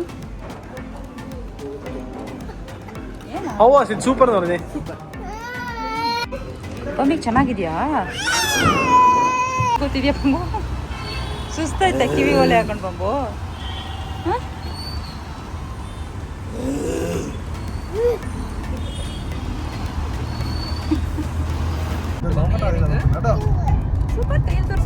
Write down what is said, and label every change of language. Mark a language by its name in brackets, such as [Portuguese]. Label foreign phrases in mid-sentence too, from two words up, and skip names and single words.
[English] How was it? Super [Malayalam] എന്ന് പറഞ്ഞേ. [Kannada] ಪಮ್ಮಿ ಚೆನ್ನಾಗಿದ್ಯಾ? ಗೊತ್ತಿದ್ಯಾ ಪಂಬು? ಸುಸ್ತಾಯ್ತಾ ಕಿವಿ ಒಲೆ ಹಾಕೊಂಡು ಪಂಬು? ಸೂಪರ್, ಕೈಯಲ್ಲಿ ತೋರಿಸು.